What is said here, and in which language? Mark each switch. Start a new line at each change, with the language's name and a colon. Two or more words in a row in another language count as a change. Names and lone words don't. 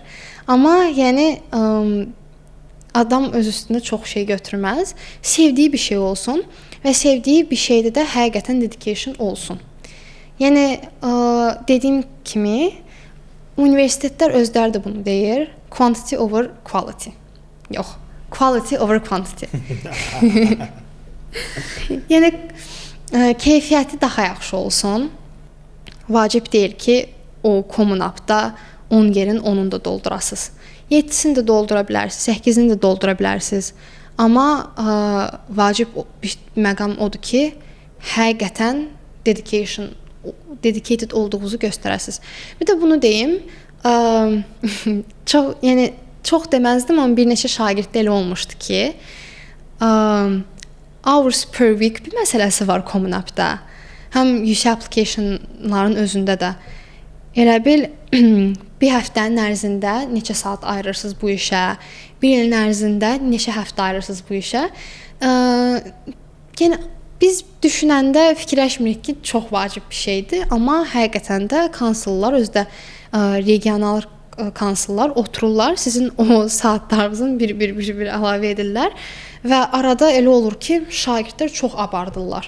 Azerbaijani: Amma yəni adam öz üstündə çox şey götürməz. Sevdiyi bir şey olsun və sevdiyi bir şeydə də həqiqətən dedication olsun. Yəni dediyim kimi universitetlər özləri də bunu deyir.
English: Quantity over quality. Yox, quality over quantity.
Azerbaijani: Yəni keyfiyyəti daha yaxşı olsun. Vacib deyil ki, o common appda 10 yerin 10'unu da doldurasınız. 7'sini də doldura bilərsiniz, 8'ini də doldura bilərsiniz. Amma vacib bir məqam odur ki, həqiqətən dedicated olduğunuzu göstərəsiniz. Bir də bunu deyim, çox deməzdim, amma bir neçə şagirddə elə olmuşdu ki,
English: hours per week
Azerbaijani: bir məsələsi var Common App'da. Həm yüksək applicationların özündə də. Elə bil bir həftənin ərzində neçə saat ayırırsınız bu işə, bir ilin ərzində neçə həftə ayırırsınız bu işə. Yəni biz düşünəndə fikirləşmirik ki, çox vacib bir şeydir, amma həqiqətən də konsullar, özdə regional konsullar otururlar, sizin o saatlarınızın bir əlavə edirlər və arada elə olur ki, şagirdlər çox abardırlar.